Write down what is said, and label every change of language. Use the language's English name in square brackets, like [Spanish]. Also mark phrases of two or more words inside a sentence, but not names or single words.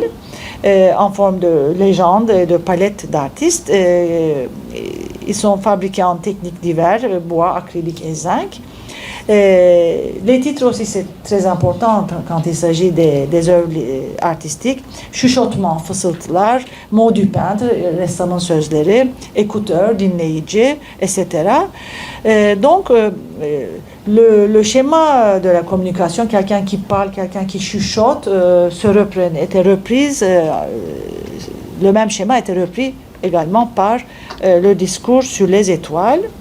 [French] En forme de légende et de palette d'artistes. Ils sont fabriqués en techniques diverses, bois, acrylique et zinc. Les titres aussi, c'est très important quand il s'agit des œuvres artistiques. Chuchotement, fısıltılar, mot du peintre, [Turkish] ressamın sözleri, écouteur, dinleyici, [French] etc. Donc, le schéma de la communication, quelqu'un qui parle, quelqu'un qui chuchote, était reprise, le même schéma était repris également par le discours sur les étoiles.